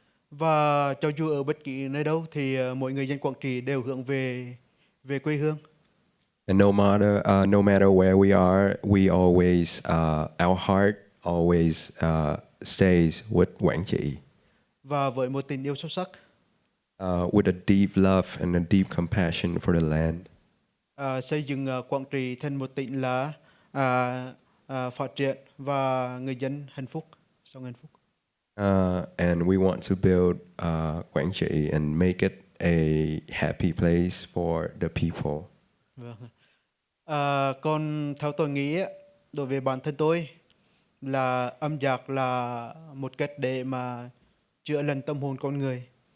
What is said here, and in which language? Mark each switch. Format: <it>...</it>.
<vi>Và cho dù ở bất kỳ nơi đâu thì mỗi người dân Quảng Trị đều hướng về quê hương.</vi> <en>And no matter where we are, we always our heart always stays with Quảng Trị.</en> <vi>Và với một tình yêu sâu sắc,</vi> <en>With a deep love and a deep compassion for the land.</en> <vi>xây dựng Quảng Trị thành một tỉnh là phát triển và người dân hạnh phúc, sống hạnh phúc.</vi> <en>And we want to build Quảng Trị and make it a happy place for the people.</en> <vi>Vâng. Còn theo tôi nghĩ đối với bản thân tôi là âm nhạc là một cách để mà chữa lành tâm hồn con người.</vi>